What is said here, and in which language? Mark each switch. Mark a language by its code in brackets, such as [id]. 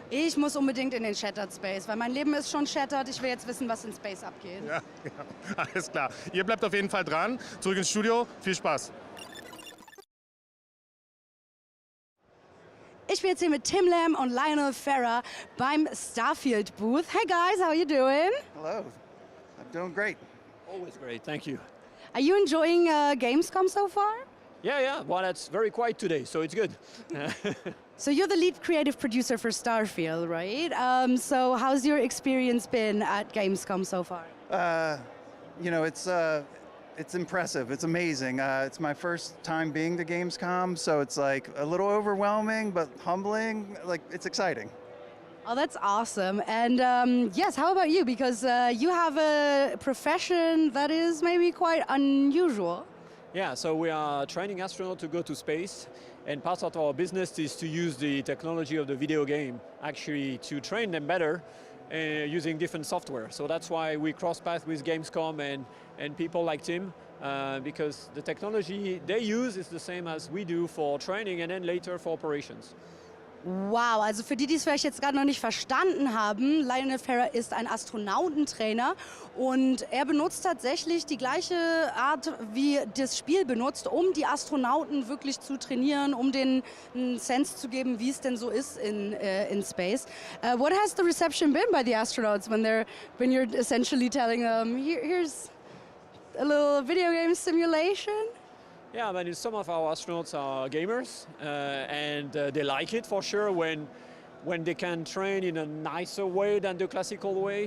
[de] Ich muss unbedingt in den Shattered Space, weil mein Leben ist schon shattered. Ich will jetzt wissen, was in Space abgeht. Ja, alles klar. Ihr bleibt auf jeden Fall dran. Zurück ins Studio. Viel Spaß. Ich bin jetzt hier mit Tim Lamb und Lionel Farah beim Starfield Booth. [en] Hey guys, how are you doing? Hello. I'm doing great. Always great, thank you. Are you enjoying Gamescom so far? Yeah. Well, it's very quiet today, so it's good. So you're the lead creative producer for Starfield, right? So how's your experience been at Gamescom so far? You know, it's impressive. It's amazing. It's my first time being to Gamescom, so it's like a little overwhelming, but humbling. Like, it's exciting. Oh, that's awesome. And yes, how about you? Because you have a profession that is maybe quite unusual. Yeah, so we are training astronauts to go to space, and part of our business is to use the technology of the video game actually to train them better using different software. So that's why we cross paths with Gamescom and people like Tim, because the technology they use is the same as we do for training and then later for operations. [de] Wow, also für die es vielleicht jetzt gerade noch nicht verstanden haben, Lionel Farah ist ein Astronautentrainer und er benutzt tatsächlich die gleiche Art, wie das Spiel benutzt, um die Astronauten wirklich zu trainieren, um denen einen Sense zu geben, wie es denn so ist in Space. [en] What has the reception been by the astronauts when you're essentially telling them, here's a little video game simulation? Yeah, I mean, some of our astronauts are gamers, and they like it for sure when they can train in a nicer way than the classical way.